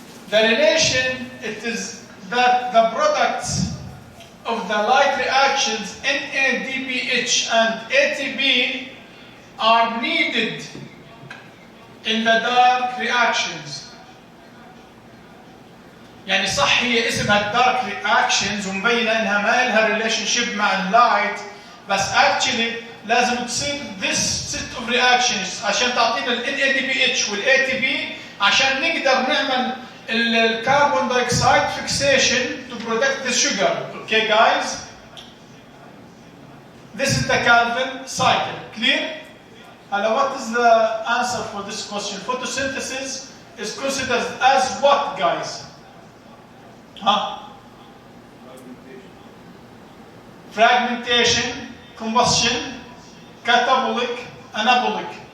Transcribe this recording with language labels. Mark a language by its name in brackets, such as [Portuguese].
[English] The relation, it is that the products of the light reactions NADPH and ATP are needed in the dark reactions. [Arabic] يعني صح هي اسمها الدارك رياكشنز ومبينه انها ما لها ريليشن شيب مع اللايت، بس اكشلي لازم تصير [English] this set of reactions [Arabic] عشان تعطينا ال NADPH وال ATP عشان نقدر نعمل الكربون دايوكسيد [English] fixation to protect the sugar. Okay guys? This is the Calvin cycle. Clear? Hello, what is the answer for this question? Photosynthesis is considered as what, guys? Huh? Fragmentation, combustion, catabolic, anabolic.